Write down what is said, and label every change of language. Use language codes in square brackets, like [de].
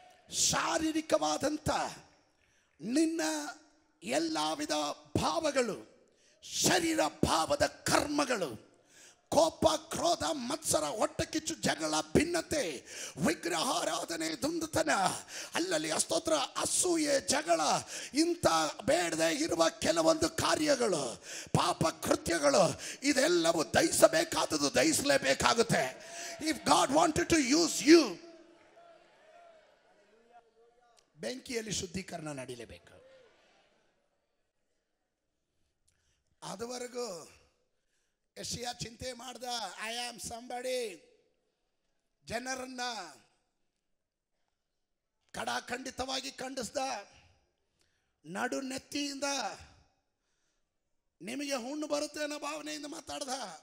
[kn] ಶಾರೀರಿಕವಾದಂಥ ನಿನ್ನ ಎಲ್ಲ ವಿಧ ಭಾವಗಳು, ಶರೀರ ಭಾವದ ಕರ್ಮಗಳು, ಕೋಪ, ಕ್ರೋಧ, ಮತ್ಸರ, ಹೊಟ್ಟೆಕಿಚ್ಚು, ಜಗಳ, ಭಿನ್ನತೆ, ವಿಗ್ರಹಾರಾಧನೆ, ದುಂದುತನ, ಅಲ್ಲಲ್ಲಿ ಅಸ್ತೋತ್ರ, ಅಸೂಯೆ, ಜಗಳ, ಇಂಥ ಬೇಡದೆ ಇರುವ ಕೆಲವೊಂದು ಕಾರ್ಯಗಳು, ಪಾಪ ಕೃತ್ಯಗಳು, ಇದೆಲ್ಲವೂ ದಹಿಸಬೇಕಾದದ್ದು ದಹಿಸಲೇಬೇಕಾಗುತ್ತೆ. [en] If God wanted to use you, [kn] ಬೆಂಕಿಯಲ್ಲಿ ಶುದ್ಧೀಕರಣ ನಡೀಲೇಬೇಕು. ಅದುವರೆಗೂ ಯೆಶಾಯ ಚಿಂತೆ ಮಾಡ್ದ, [en] I am somebody, [kn] ಜನರನ್ನ ಕಡಾಖಂಡಿತವಾಗಿ ಖಂಡಿಸ್ದ, ನಡು ನೆತ್ತಿಯಿಂದ ನಿಮಗೆ ಹುಣ್ಣು ಬರುತ್ತೆ ಅನ್ನೋ ಭಾವನೆಯಿಂದ ಮಾತಾಡ್ದ.